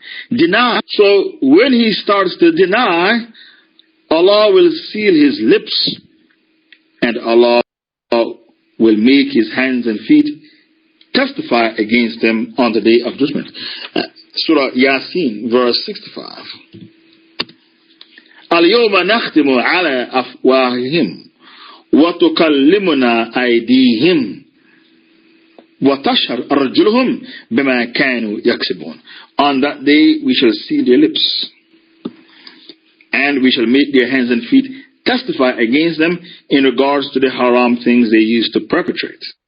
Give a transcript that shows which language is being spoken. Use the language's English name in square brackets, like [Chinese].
[English] Deny. So when he starts to deny, Allah will seal his lips, and Allah will make his hands and feet testify against them on the day of judgment. Surah Yasin, verse 65. [Arabic] اليوم نختم على أفواههم وتكلمنا أيديهم وتشهد أرجلهم بما كانوا يكسبون. [English] On that day we shall seal their lips, and we shall make their hands and feet testify against them in regards to the haram things they used to perpetrate.